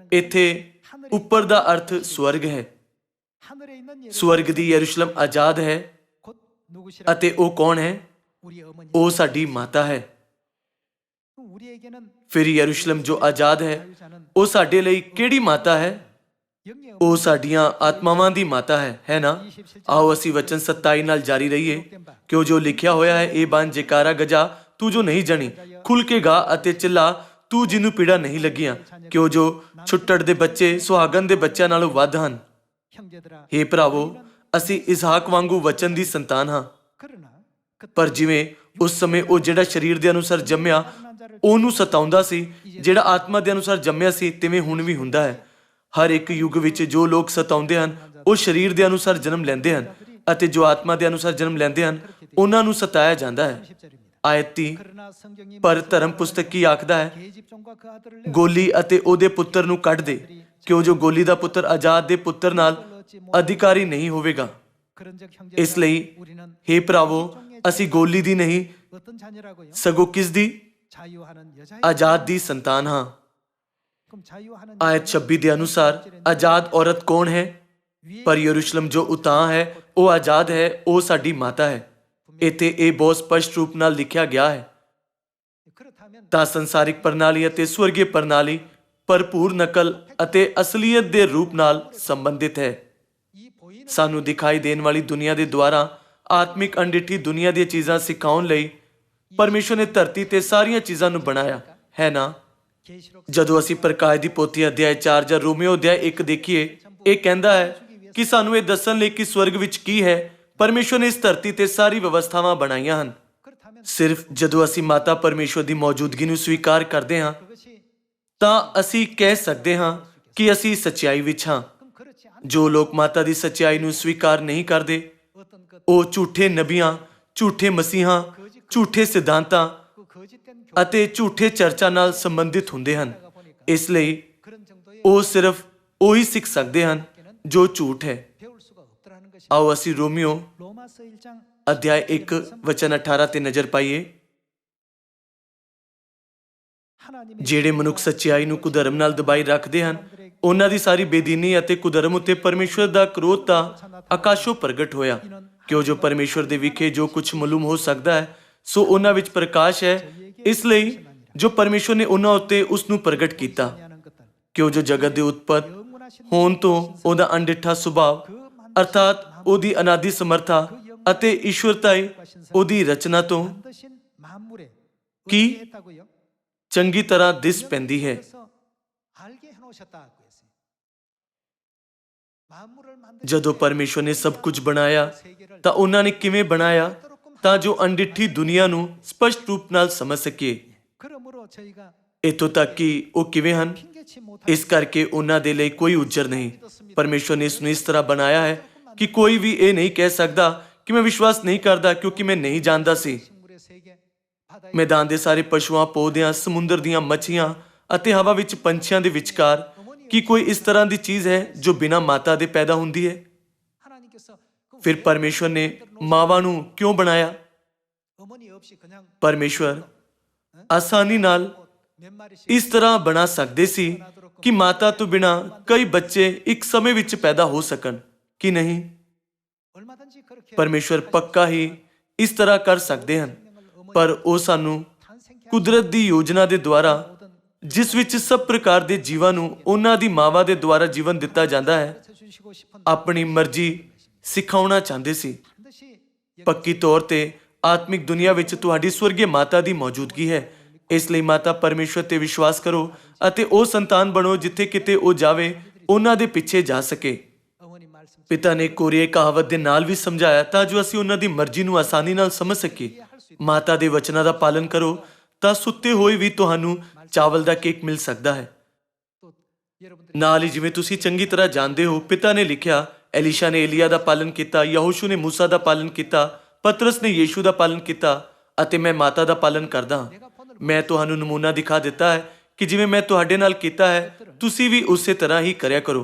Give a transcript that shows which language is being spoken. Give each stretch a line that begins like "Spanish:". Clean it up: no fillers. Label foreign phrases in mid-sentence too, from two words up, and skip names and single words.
Punjabi: ਇੱਥੇ ਉੱਪਰ ਦਾ ਅਰਥ ਸਵਰਗ ਹੈ।
Korean: 하늘에 있는 예루살렘
Punjabi: ਸਵਰਗ ਦੀ ਯਰੂਸ਼ਲਮ ਆਜ਼ਾਦ ਹੈ
Korean: 곧 누구시라?
Punjabi: ਅਤੇ ਉਹ ਕੌਣ ਹੈ?
Korean: 우리 어머니.
Punjabi: ਉਹ ਸਾਡੀ ਮਾਤਾ ਹੈ।
Korean: 그럼 우리에게는
Punjabi: ਫਿਰ ਯਰੂਸ਼ਲਮ ਜੋ ਆਜ਼ਾਦ ਹੈ
Korean: 자유자는
Punjabi: ਉਹ ਸਾਡੇ ਲਈ ਕਿਹੜੀ ਮਾਤਾ ਹੈ?
Korean: 영의
Punjabi: ਉਹ ਸਾਡੀਆਂ ਆਤਮਾਵਾਂ ਦੀ ਮਾਤਾ ਹੈ ਨਾ? ਆਓ ਅਸੀਂ ਵਚਨ 27 ਨਾਲ ਜਾਰੀ ਰਹੀਏ। ਕਿਉਂ ਜੋ ਲਿਖਿਆ ਹੋਇਆ ਹੈ, ਇਹ ਬਣ ਜੈਕਾਰਾ ਗਜਾ ਤੂੰ ਜੋ ਨਹੀਂ ਜਣੀ, ਖੁੱਲ ਕੇ ਗਾ ਅਤੇ ਚਿੱਲਾ ਤੂੰ ਜਿਹਨੂੰ ਪੀੜਾ ਨਹੀਂ ਲੱਗੀਆਂ। ਕਿਉਂ ਜੋ ਛੁੱਟੜ ਦੇ ਬੱਚੇ ਸੁਹਾਗਣ ਦੇ ਬੱਚਿਆਂ ਨਾਲੋਂ ਵੱਧ ਹਨ।
Korean: 형제들아
Punjabi: ਹੇ ਭਰਾਵੋ, ਅਸੀਂ ਇਸਹਾਕ ਵਾਂਗੂ ਵਚਨ ਦੀ ਸੰਤਾਨ ਹਾਂ।
Korean: 그러나 그
Punjabi: ਪਰ ਜਿਵੇਂ ਉਸ ਸਮੇਂ ਉਹ ਜਿਹੜਾ ਸਰੀਰ ਦੇ ਅਨੁਸਾਰ ਜੰਮਿਆ ਉਹਨੂੰ ਸਤਾਉਂਦਾ ਸੀ, ਜਿਹੜਾ ਆਤਮਾ ਦੇ ਅਨੁਸਾਰ ਜੰਮਿਆ ਸੀ ਤਿਵੇਂ ਹੁਣ ਵੀ ਹੁੰਦਾ ਹੈ। ਹਰ ਇੱਕ ਯੁੱਗ ਵਿੱਚ ਜੋ ਲੋਕ ਸਤਾਉਂਦੇ ਹਨ ਉਹ ਸਰੀਰ ਦੇ ਅਨੁਸਾਰ ਜਨਮ ਲੈਂਦੇ ਹਨ ਅਤੇ ਜੋ ਆਤਮਾ ਦੇ ਅਨੁਸਾਰ ਜਨਮ ਲੈਂਦੇ ਹਨ ਉਹਨਾਂ ਨੂੰ ਸਤਾਇਆ ਜਾਂਦਾ ਹੈ।
Korean: 10절입니다.
Punjabi: ਆਇਤ 30
Korean: 그러나 성경이
Punjabi: ਪਰ ਧਰਮ ਪੁਸਤਕ ਕੀ ਆਖਦਾ ਹੈ?
Korean: 계집종과 그 아들을 내어
Punjabi: ਗੋਲੀ ਅਤੇ ਉਹਦੇ ਪੁੱਤਰ ਨੂੰ ਕੱਢ ਦੇ, ਕਿਉਂ ਜੋ ਗੋਲੀ ਦਾ ਪੁੱਤਰ ਆਜ਼ਾਦ ਦੇ ਪੁੱਤਰ ਨਾਲ ਅਧਿਕਾਰੀ ਨਹੀਂ ਹੋਵੇਗਾ।
Korean: 그런즉
Punjabi: ਇਸ
Korean: 형제들아
Punjabi: ਲਈ
Korean: 우리는
Punjabi: ਹੇ ਭਰਾਵੋ, ਅਸੀਂ ਗੋਲੀ ਦੀ ਨਹੀਂ
Korean: 어떤 자녀라고요?
Punjabi: ਸਗੋਂ ਕਿਸ ਦੀ?
Korean: 자유하는 여자의
Punjabi: ਆਜ਼ਾਦ ਦੀ ਸੰਤਾਨ ਹਾਂ।
Korean: 그럼 자유하는
Punjabi: ਆਇਤ 26 ਦੇ ਅਨੁਸਾਰ ਆਜ਼ਾਦ ਔਰਤ ਕੌਣ ਹੈ? ਪਰ ਯਰੂਸ਼ਲਮ ਜੋ ਉਤਾਂ ਹੈ ਉਹ ਆਜ਼ਾਦ ਹੈ, ਉਹ ਸਾਡੀ ਮਾਤਾ ਹੈ। ਇੱਥੇ ਇਹ ਬਹੁਤ ਸਪਸ਼ਟ ਰੂਪ ਨਾਲ ਲਿਖਿਆ ਗਿਆ ਹੈ।
Korean: 그렇다면
Punjabi: ਤਾਂ ਸੰਸਾਰਿਕ ਪ੍ਰਣਾਲੀ ਅਤੇ ਸਵਰਗੀ ਪ੍ਰਣਾਲੀ ਭਰਪੂਰ ਨਕਲ ਅਤੇ ਅਸਲੀਅਤ ਦੇ ਰੂਪ ਨਾਲ ਸੰਬੰਧਿਤ ਹੈ।
Korean: 이 보이는
Punjabi: ਸਾਨੂੰ ਦਿਖਾਈ ਦੇਣ ਵਾਲੀ ਦੁਨੀਆ ਦੇ ਦੁਆਰਾ ਆਤਮਿਕ ਅਣਡਿੱਠੀ ਦੁਨੀਆ ਦੀਆਂ ਚੀਜ਼ਾਂ ਸਿਖਾਉਣ ਲਈ ਪਰਮੇਸ਼ਵਰ ਨੇ ਧਰਤੀ ਤੇ ਸਾਰੀਆਂ ਚੀਜ਼ਾਂ ਨੂੰ ਬਣਾਇਆ ਹੈ ਨਾ?
Korean: 계시록
Punjabi: ਜਦੋਂ ਅਸੀਂ ਪ੍ਰਕਾਸ਼ ਦੀ ਪੋਥੀ ਅਧਿਆਇ 4 ਜਾਂ ਰੋਮੀਓ ਅਧਿਆਇ 1 ਦੇਖੀਏ, ਇਹ ਕਹਿੰਦਾ ਹੈ ਕਿ ਸਾਨੂੰ ਇਹ ਦੱਸਣ ਲਈ ਕਿ ਸਵਰਗ ਵਿੱਚ ਕੀ ਹੈ, ਪਰਮੇਸ਼ਵਰ ਨੇ ਇਸ ਧਰਤੀ ਤੇ ਸਾਰੀ ਵਿਵਸਥਾਵਾਂ ਬਣਾਈਆਂ ਹਨ।
Korean: 그렇다면
Punjabi: ਸਿਰਫ ਜਦੋਂ ਅਸੀਂ ਮਾਤਾ ਪਰਮੇਸ਼ਵਰ ਦੀ ਮੌਜੂਦਗੀ ਨੂੰ ਸਵੀਕਾਰ ਕਰਦੇ ਹਾਂ
Korean: 그것이
Punjabi: ਤਾਂ ਅਸੀਂ ਕਹਿ ਸਕਦੇ ਹਾਂ ਕਿ ਅਸੀਂ ਸੱਚਾਈ ਵਿੱਚ ਹਾਂ।
Korean: 그럼 그렇지 않은
Punjabi: ਜੋ ਲੋਕ ਮਾਤਾ ਦੀ ਸੱਚਾਈ ਨੂੰ ਸਵੀਕਾਰ ਨਹੀਂ ਕਰਦੇ ਉਹ ਝੂਠੇ ਨਬੀਆਂ, ਝੂਠੇ ਮਸੀਹਾਂ, ਝੂਠੇ ਸਿਧਾਂਤਾਂ
Korean: 그 거짓된 교회
Punjabi: ਅਤੇ ਝੂਠੇ ਚਰਚਾ ਨਾਲ ਸੰਬੰਧਿਤ ਹੁੰਦੇ ਹਨ। ਇਸ ਲਈ
Korean: 그런 정도의
Punjabi: ਉਹ ਸਿਰਫ ਉਹੀ ਸਿੱਖ ਸਕਦੇ ਹਨ ਜੋ ਝੂਠ ਹੈ।
Korean: 배울 수가 없더라는 것이
Punjabi: ਆਓ ਅਸੀਂ ਰੋਮੀਓ
Korean: 로마서 1장
Punjabi: ਅਧਿਆਇ 1 ਵਚਨ 18 ਤੇ ਨਜ਼ਰ ਪਾਈਏ।
Korean: 하나님의
Punjabi: ਜਿਹੜੇ ਮਨੁੱਖ ਸੱਚਾਈ ਨੂੰ ਕੁਧਰਮ ਨਾਲ ਦਬਾਈ ਰੱਖਦੇ ਹਨ, ਉਹਨਾਂ ਦੀ ਸਾਰੀ ਬੇਦੀਨੀ ਅਤੇ ਕੁਧਰਮ ਉੱਤੇ ਪਰਮੇਸ਼ਵਰ ਦਾ ਕ੍ਰੋਧ ਤਾਂ ਆਕਾਸ਼ੋਂ ਪ੍ਰਗਟ ਹੋਇਆ, ਕਿਉਂ ਜੋ ਪਰਮੇਸ਼ਵਰ ਦੇ ਵਿਖੇ ਜੋ ਕੁਝ ਮਾਲੂਮ ਹੋ ਸਕਦਾ ਹੈ ਸੋ ਉਹਨਾਂ ਵਿੱਚ ਪ੍ਰਕਾਸ਼ ਹੈ। ਇਸ ਲਈ ਜੋ ਪਰਮੇਸ਼ਵਰ ਨੇ ਉਹਨਾਂ ਉੱਤੇ ਉਸ ਨੂੰ ਪ੍ਰਗਟ ਕੀਤਾ,
Korean: 하는 것들
Punjabi: ਕਿਉਂ ਜੋ ਜਗਤ ਦੇ ਉਤਪਤ
Korean: 영원하신
Punjabi: ਹੋਣ ਤੋਂ ਉਹਦਾ ਅਣਡਿੱਠਾ ਸੁਭਾਅ ਅਰਥਾਤ ਉਹਦੀ ਅਨਾਦੀ ਸਮਰਥਾ ਅਤੇ ਈਸ਼ਵਰਤਾਈ ਉਹਦੀ ਰਚਨਾ ਤੋਂ
Korean: 만드신 만물에
Punjabi: ਕੀ
Korean: 했다고요?
Punjabi: ਚੰਗੀ ਤਰ੍ਹਾਂ ਦਿਸ ਪੈਂਦੀ ਹੈ।
Korean: 그래서 알게 해 놓으셨다고 했어요. 만물을 만드신
Punjabi: ਜਦੋਂ ਪਰਮੇਸ਼ਵਰ ਨੇ ਸਭ ਕੁਝ ਬਣਾਇਆ ਤਾਂ ਉਹਨਾਂ ਨੇ ਕਿਵੇਂ ਬਣਾਇਆ ਤਾਂ ਜੋ ਅਣਡਿੱਠੀ ਦੁਨੀਆ ਨੂੰ ਸਪਸ਼ਟ ਰੂਪ ਨਾਲ ਸਮਝ ਸਕੀਏ।
Korean: 그러므로 저희가
Punjabi: ਇੱਥੋਂ ਤੱਕ ਕਿ ਉਹ ਕਿਵੇਂ ਹਨ,
Korean: 핑계치 못할
Punjabi: ਇਸ ਕਰਕੇ ਉਹਨਾਂ ਦੇ ਲਈ ਕੋਈ ਉਜਰ ਨਹੀਂ। ਪਰਮੇਸ਼ਵਰ ਨੇ ਇਸ ਨੂੰ ਇਸ ਤਰ੍ਹਾਂ ਬਣਾਇਆ ਹੈ ਕਿ ਕੋਈ ਵੀ ਇਹ ਨਹੀਂ ਕਹਿ ਸਕਦਾ ਕਿ ਮੈਂ ਵਿਸ਼ਵਾਸ ਨਹੀਂ ਕਰਦਾ ਕਿਉਂਕਿ ਮੈਂ ਨਹੀਂ ਜਾਣਦਾ ਸੀ।
Korean: 식물의 세계, 바다의
Punjabi: ਮੈਦਾਨ ਦੇ ਸਾਰੇ ਪਸ਼ੂਆਂ, ਪੌਦਿਆਂ, ਸਮੁੰਦਰ ਦੀਆਂ ਮੱਛੀਆਂ ਅਤੇ ਹਵਾ ਵਿੱਚ ਪੰਛੀਆਂ ਦੇ ਵਿਚਕਾਰ ਕੀ ਕੋਈ ਇਸ ਤਰ੍ਹਾਂ ਦੀ ਚੀਜ਼ ਹੈ ਜੋ ਬਿਨਾਂ ਮਾਤਾ ਦੇ ਪੈਦਾ ਹੁੰਦੀ ਹੈ?
Korean: 하나님께서 그
Punjabi: ਫਿਰ ਪਰਮੇਸ਼ਵਰ ਨੇ ਮਾਵਾਂ ਨੂੰ ਕਿਉਂ ਬਣਾਇਆ?
Korean: 어머니 없이 그냥
Punjabi: ਪਰਮੇਸ਼ਵਰ ਆਸਾਨੀ ਨਾਲ
Korean: 몇 마리씩
Punjabi: ਇਸ ਤਰ੍ਹਾਂ ਬਣਾ ਸਕਦੇ ਸੀ ਕਿ ਮਾਤਾ ਤੋਂ ਬਿਨਾਂ ਕਈ ਬੱਚੇ ਇੱਕ ਸਮੇਂ ਵਿੱਚ ਪੈਦਾ ਹੋ ਸਕਣ, ਕਿ ਨਹੀਂ?
Korean: 얼마든지 그렇게
Punjabi: ਪਰਮੇਸ਼ਵਰ ਪੱਕਾ ਹੀ ਇਸ ਤਰ੍ਹਾਂ ਕਰ ਸਕਦੇ ਹਨ, ਪਰ ਉਹ ਸਾਨੂੰ
Korean: 탄생케
Punjabi: ਕੁਦਰਤ ਦੀ ਯੋਜਨਾ ਦੇ ਦੁਆਰਾ, ਜਿਸ ਵਿੱਚ ਸਭ ਪ੍ਰਕਾਰ ਦੇ ਜੀਵਾਂ ਨੂੰ ਉਹਨਾਂ ਦੀ ਮਾਵਾਂ ਦੇ ਦੁਆਰਾ ਜੀਵਨ ਦਿੱਤਾ ਜਾਂਦਾ ਹੈ,
Korean: 주시고 싶은
Punjabi: ਆਪਣੀ ਮਰਜ਼ੀ ਸਿਖਾਉਣਾ ਚਾਹੁੰਦੇ ਸੀ।
Korean: 반드시
Punjabi: ਪੱਕੀ ਤੌਰ ਤੇ ਆਤਮਿਕ ਦੁਨੀਆ ਵਿੱਚ ਤੁਹਾਡੀ ਸਵਰਗੀ ਮਾਤਾ ਦੀ ਮੌਜੂਦਗੀ ਹੈ। ਇਸ ਲਈ ਮਾਤਾ ਪਰਮੇਸ਼ਵਰ ਤੇ ਵਿਸ਼ਵਾਸ ਕਰੋ ਅਤੇ ਉਹ ਸੰਤਾਨ ਬਣੋ ਜਿੱਥੇ ਕਿਤੇ ਉਹ ਜਾਵੇ ਉਹਨਾਂ ਦੇ ਪਿੱਛੇ ਜਾ ਸਕੇ।
Korean: 어머니 말씀
Punjabi: ਪਿਤਾ ਨੇ ਕੋਰੀਏ ਕਹਾਵਤ ਦੇ ਨਾਲ ਵੀ ਸਮਝਾਇਆ ਤਾਂ ਜੋ ਅਸੀਂ ਉਹਨਾਂ ਦੀ ਮਰਜ਼ੀ ਨੂੰ ਆਸਾਨੀ ਨਾਲ ਸਮਝ ਸਕੀਏ। ਮਾਤਾ ਦੇ ਵਚਨਾਂ ਦਾ ਪਾਲਨ ਕਰੋ ਤਾਂ ਸੁੱਤੇ ਹੋਏ ਵੀ ਤੁਹਾਨੂੰ ਚਾਵਲ ਦਾ ਕੇਕ ਮਿਲ ਸਕਦਾ ਹੈ।
Korean: 또 여러분들이
Punjabi: ਨਾਲ ਹੀ ਜਿਵੇਂ ਤੁਸੀਂ ਚੰਗੀ ਤਰ੍ਹਾਂ ਜਾਣਦੇ ਹੋ, ਪਿਤਾ ਨੇ ਲਿਖਿਆ, ਐਲੀਸ਼ਾ ਨੇ ਏਲੀਆ ਦਾ ਪਾਲਨ ਕੀਤਾ, ਯਹੋਸ਼ੂ ਨੇ ਮੂਸਾ ਦਾ ਪਾਲਨ ਕੀਤਾ, ਪਤਰਸ ਨੇ ਯੀਸ਼ੂ ਦਾ ਪਾਲਨ ਕੀਤਾ ਅਤੇ ਮੈਂ ਮਾਤਾ ਦਾ ਪਾਲਨ ਕਰਦਾ ਹਾਂ। ਮੈਂ ਤੁਹਾਨੂੰ ਨਮੂਨਾ ਦਿਖਾ ਦਿੱਤਾ ਹੈ ਕਿ ਜਿਵੇਂ ਮੈਂ ਤੁਹਾਡੇ ਨਾਲ ਕੀਤਾ ਹੈ ਤੁਸੀਂ ਵੀ ਉਸੇ ਤਰ੍ਹਾਂ ਹੀ ਕਰਿਆ ਕਰੋ।